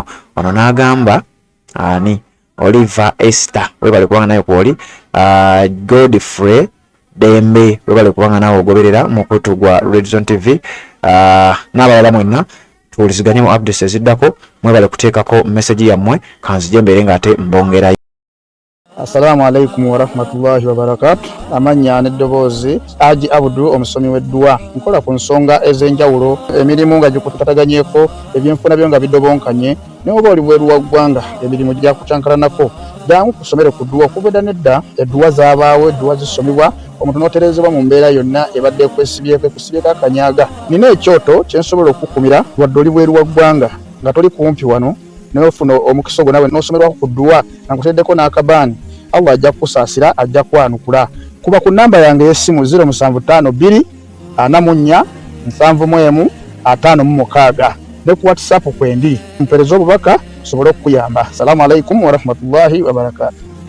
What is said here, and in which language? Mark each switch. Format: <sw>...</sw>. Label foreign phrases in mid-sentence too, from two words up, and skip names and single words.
<lg>Ono n'agamba ani Oliver Esther weebale kubanga naye kwoli. Godfrey Dembe weebale kubanga naawe ogoberera mukutu gwa Redison TV. N'abalala mwenna tuwuliziganye mu updates eziddako mwebale kuteekako message yammwe kanzije mbeere ng'ate mbongerayo.</lg> <ar>السلام عليكم ورحمة الله وبركاته.</ar> <lg>Amannya n'eddoboozi Haji Abdul omusomi w'eddwa. Nkola ku nsonga ez'enjawulo emirimu nga gikutataganyeko ebyenfuna byo nga bidobonkanye ne oba oli bweru wa ggwanga emirimu gya kucankalanako jangu kusomere ku ddwa okuvudda nedda eddwa zaabaawo eddwa zisomibwa omuntu n'otereezebwa mu mbeera yonna ebadde ekusibyeko akanyaga. Nina ekyoto kye nsobola okukumira wadde oli bweru wa ggwanga nga toli kumpi wano n'ofuna omukisa ogwo nawe n'osomerwako ku ddwa nga nkuteddeko n'akabaani Allah ajja kusaasira, ajja kwanukula. Kuba ku namba yange y'essimu 0752 44 71 56 ne ku WhatsApp kwendi mpereza obubaka sobole okuyamba.</lg> <ar>السلام عليكم ورحمة الله وبركاته.</ar>